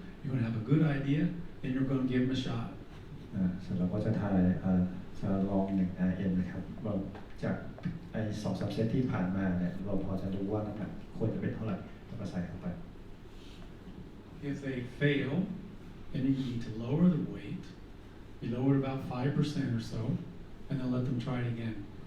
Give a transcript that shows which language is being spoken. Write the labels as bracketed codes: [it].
[en] You're going to have a good idea, and you're going to give them a shot. [th] เสร็จแล้วก็จะจะลอง1RM นะครับเราจากไอ้2-3 เซตที่ผ่านมาเนี่ยเราพอจะรู้ว่าน้ำหนักควรจะเป็นเท่าไหร่แล้วก็ใส่เข้าไป [en] If they fail, then you need to lower the weight. You lower it about 5% or so, and then let them try it again.